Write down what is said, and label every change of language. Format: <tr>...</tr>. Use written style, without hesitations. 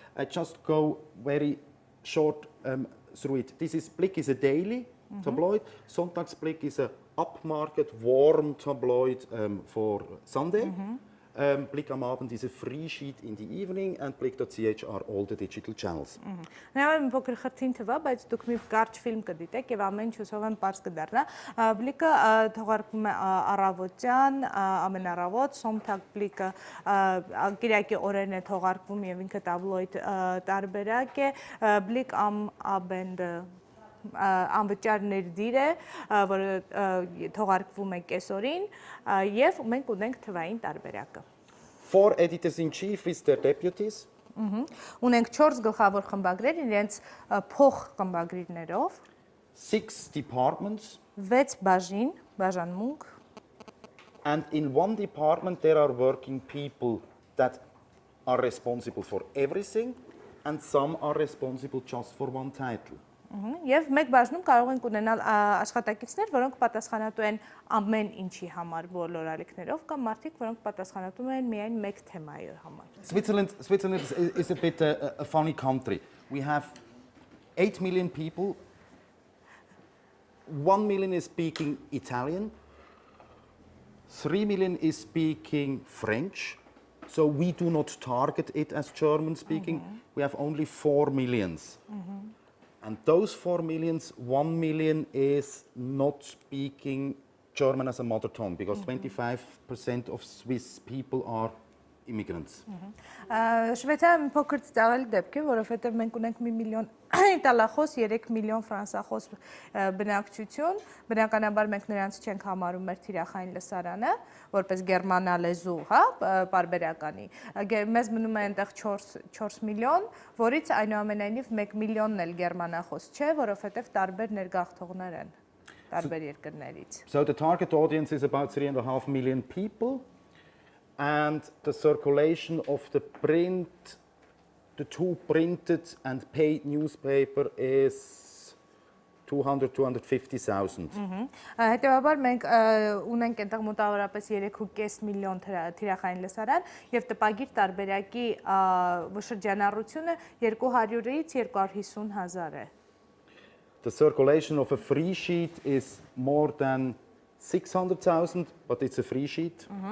<en>I just go very short through it. Blick is a daily tabloid. Sonntagsblick is a upmarket, warm tabloid for Sunday. Blick am Abend is a free sheet in the evening, and Blick.ch are all the digital channels.</en> <hy>Նայում եմ փոքր խրթին թվա, բայց դուք մի կարճ ֆիլմ կդիտեք եւ ամեն ինչ հուսով եմ པարզ կդառնա։ Բլիկը թողարկվում է առավոտյան, ամեն առավոտ, Սոմթակ Բլիկը կիրակի օրերն է թողարկվում եւ ինքը տաբլոիդ տարբերակ է։ Բլիկ am Abend անվճար ներդիր է, որը թողարկվում է կեսօրին եւ մենք ունենք թվային տարբերակը։</hy> <en>4 editors-in-chief with their deputies.</en> <hy>Ունենք 4 գլխավոր խմբագրեր իրենց փոխ խմբագրիրներով,</hy> <en>6 departments.</en> <hy>6 բաժանմունք,</hy> <en>And in one department there are working people that are responsible for everything, and some are responsible just for one title.</en> <hy>Եվ մեկ բաժնում կարող ենք ունենալ աշխատակիցներ, որոնք պատասխանատու են ամեն ինչի համար բոլոր ալիքներով, կամ մարդիկ, որոնք պատասխանատու են միայն մեկ թեմայի համար։</hy> <en>Switzerland is a bit a funny country. We have 8 million people. 1 million is speaking Italian. 3 million is speaking French. So we do not target it as German speaking. We have only 4 millions. And those 4 millions, 1 million is not speaking German as a mother tongue, because 25% of Swiss people are immigrants.</en> <hy>Շվեյցարիայում փոքր ծավալ դեպք է, որովհետև մենք ունենք 1 միլիոն իտալախոս, 3 միլիոն ֆրանսախոս բնակչություն, բնականաբար մենք նրանց չենք համարում մեր թիրախային լսարանը, որպես գերմանալեզու, հա, պարբերականի։ Մեզ մնում է այնտեղ 4 միլիոն, որից այնուամենայնիվ 1 միլիոնն էլ գերմանախոս չէ, որովհետև տարբեր ներգաղթողներ են տարբեր երկրներից։</hy> <en>So the target audience is about 3.5 million people. And the circulation of the 2 printed and paid newspaper is 250,000.</en> <hy>Հետևաբար մենք ունենք այնտեղ մոտավորապես 3.5 միլիոն թիրախային լսարան եւ տպագիր տարբերակի շրջանառությունը 200-ից 250 հազար է։</hy> <en>The circulation of a free sheet is more than 600,000, but it's a free sheet.</en>